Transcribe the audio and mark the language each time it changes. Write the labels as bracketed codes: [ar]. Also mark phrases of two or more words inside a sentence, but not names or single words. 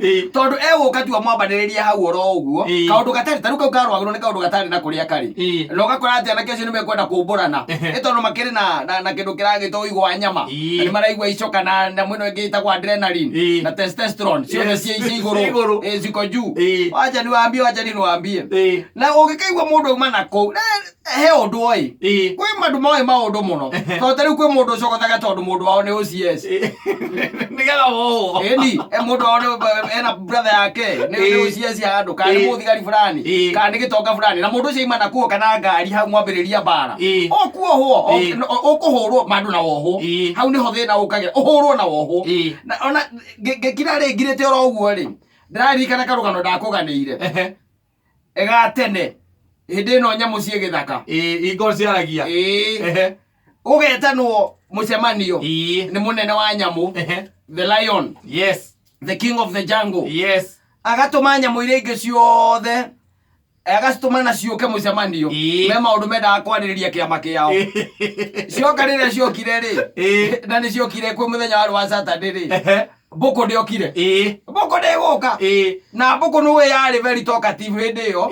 [ki] Tondu eguka tu amwambaniriria hau oro uguo. Kaundu gatari taru kau karwagirwo ni kaundu gatari na kuria kari. No gakora ati anake acio ni mekwenda kumburana. Tondu makiri na kindu kiragitwo igwa nyama. Ni maraigwa icoka na mwino ingi itagwo adrenaline na testosterone. Ciothe cia iguru. [sw] Ziko juu. Wacha ni waambie. [ki] Na ungikaigwa mundu uma na kou. He undu oi. Kwi mandu maundu muno. Tondu riu kwi mundu ucokothaga tondu mundu wao ni OCS. Nigetha woho. Ni mundu wao ena brother yake ni OCS ya andu kana muthigari fulani kana ni gitonga fulani na mundu ucio ima na kuo kana ngari hau mwambiriria bara. Okuohwo ukuhurwo mandu na woho. Hau niho thina ukagira uhurwo na woho. Na ona ngikira ri ngirite oro uguo ri. Ndirarikana karugano ndakuganiire. Ega tene. Hindi no nyamu cie githaka. Ingo ciaragia. Ugetanwo mucemanio. Ni munene wa nyamu. [en] The lion. Yes. The king of the jungle. Yes. [ki] Agatuma nyamu iria ingi ciothe. Agacituma na ciuke mucemanio. Me maundu mendaga kwaririria kiama kiao. Cioka riria ciokire ri. Na ni ciokire kwi muthenya wa Saturday ri. Boko ndiokire. Boko ndiguka. Na boko nuwe yari [en] very talkative [ki] hindi yo.